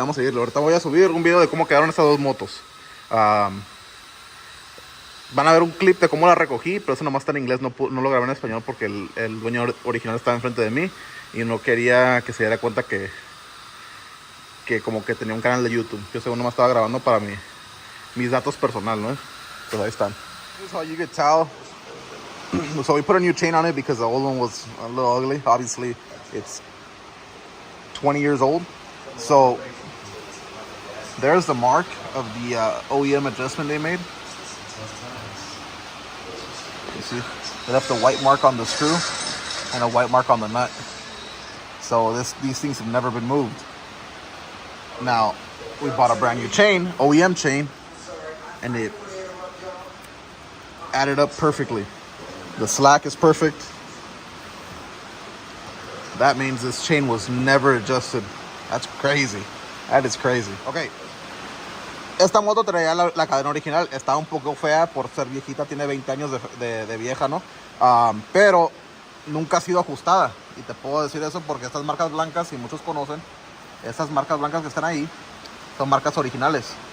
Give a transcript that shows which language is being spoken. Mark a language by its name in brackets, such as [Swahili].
[Spanish] Ahorita voy a subir un video de cómo quedaron estas dos motos. Van a ver un clip de cómo la recogí, pero eso nomás está en inglés. No lo grabé en español porque el dueño original estaba enfrente de mí. Y no quería que se diera cuenta que como que tenía un canal de YouTube. Yo según nomás estaba grabando para mis datos personales, ¿no? Pues ahí están. [English] This is how you could tell. So we put a new chain on it because the old one was a little ugly. Obviously, it's 20 years old. So there's the mark of the OEM adjustment they made. You see, they left a white mark on the screw and a white mark on the nut. So these things have never been moved. Now, we bought a brand new chain, OEM chain, and it added up perfectly. The slack is perfect. That means this chain was never adjusted. That's crazy. That is crazy. Okay. [Spanish] Esta moto traía la cadena original. Está un poco fea por ser viejita. Tiene 20 años de vieja, ¿no? Pero nunca ha sido ajustada. Y te puedo decir eso porque estas marcas blancas, si muchos conocen, estas marcas blancas que están ahí son marcas originales.